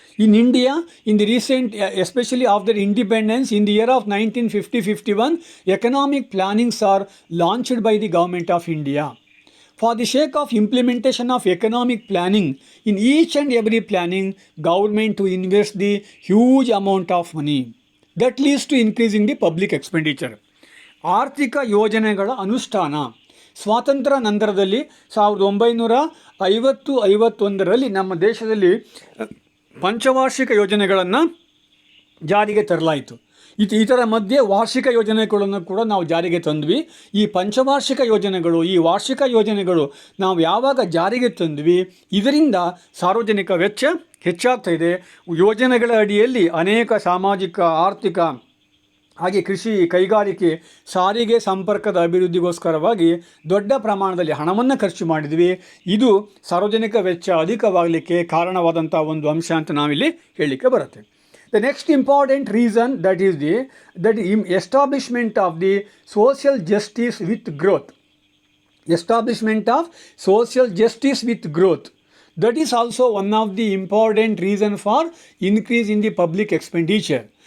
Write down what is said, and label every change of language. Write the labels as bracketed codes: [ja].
[en] In India, in the recent, especially after independence, in the year of 1950-51, economic plannings are launched by the government of India. For the sake of implementation of economic planning, in each and every planning, government to invest the huge amount of money. That leads to increasing the public expenditure. [kn] ಆರ್ಥಿಕ ಯೋಜನೆಗಳ ಅನುಷ್ಠಾನ. ಸ್ವಾತಂತ್ರ್ಯ ನಂತರದಲ್ಲಿ 1951ರಲ್ಲಿ ನಮ್ಮ ದೇಶದಲ್ಲಿ ಪಂಚವಾರ್ಷಿಕ ಯೋಜನೆಗಳನ್ನು ಜಾರಿಗೆ ತರಲಾಯಿತು. ಇದರ ಮಧ್ಯೆ ವಾರ್ಷಿಕ ಯೋಜನೆಗಳನ್ನು ಕೂಡ ನಾವು ಜಾರಿಗೆ ತಂದ್ವಿ. ಈ ಪಂಚವಾರ್ಷಿಕ ಯೋಜನೆಗಳು, ಈ ವಾರ್ಷಿಕ ಯೋಜನೆಗಳು ನಾವು ಯಾವಾಗ ಜಾರಿಗೆ ತಂದ್ವಿ, ಇದರಿಂದ ಸಾರ್ವಜನಿಕ ವೆಚ್ಚ ಹೆಚ್ಚಾಗ್ತಾ ಇದೆ. ಯೋಜನೆಗಳ ಅಡಿಯಲ್ಲಿ ಅನೇಕ ಸಾಮಾಜಿಕ, ಆರ್ಥಿಕ, ಹಾಗೆ ಕೃಷಿ, ಕೈಗಾರಿಕೆ, ಸಾರಿಗೆ, ಸಂಪರ್ಕದ ಅಭಿವೃದ್ಧಿಗೋಸ್ಕರವಾಗಿ ದೊಡ್ಡ ಪ್ರಮಾಣದಲ್ಲಿ ಹಣವನ್ನು ಖರ್ಚು ಮಾಡಿದ್ವಿ. ಇದು ಸಾರ್ವಜನಿಕ ವೆಚ್ಚ ಅಧಿಕವಾಗಲಿಕ್ಕೆ ಕಾರಣವಾದಂಥ ಒಂದು ಅಂಶ ಅಂತ ನಾವಿಲ್ಲಿ ಹೇಳಲಿಕ್ಕೆ ಬರುತ್ತೆ. [en] The next important reason that is the establishment of the social justice with growth. Establishment of social justice with growth. That is also one of the important reason for increase in the public expenditure.